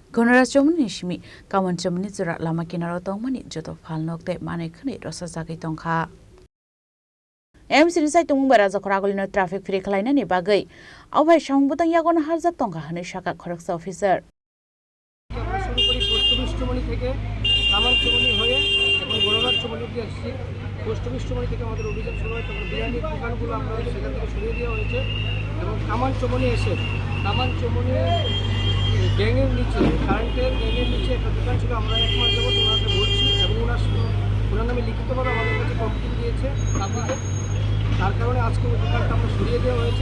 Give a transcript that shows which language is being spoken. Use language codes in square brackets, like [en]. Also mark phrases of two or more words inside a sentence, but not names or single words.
[trp] Ganaraj Chowmuhani Simi Kaman Chowmuhani jora Lama Kinaro Tongmani Jotto Phalnok te Khwnwi Rosajagwi Tongkha. AMC ni Saktharmung baraja Khorang [en] traffic free [trp] khlainani bagui awbai sangbutang yagon harjak tongkha hwnwi saka Khorang officer. [bn] Chowmuhani থেকে কামান চৌমুহনি হয়ে এখন গণরাজ চৌমুহনিতে আসছি। চৌমুহনি থেকে আমাদের অভিযান শুরু হয়, তখন বিরিয়ানির দোকানগুলো আমরা সেখান থেকে সরিয়ে দেওয়া হয়েছে এবং কামান চৌমুহনি এসে কামান চৌমুহনি গ্যাংয়ের নিচে কারেন্টের গ্যাংয়ের নিচে একটা দোকান ছিল। আমরা 1 মাস যাবত ওনাকে বলছি এবং ওনার নামে লিখিতভাবে আমাদের কাছে কমপ্লেন দিয়েছে তারপরে তার কারণে আজকে ওই দোকানটা আমরা সরিয়ে দেওয়া হয়েছে।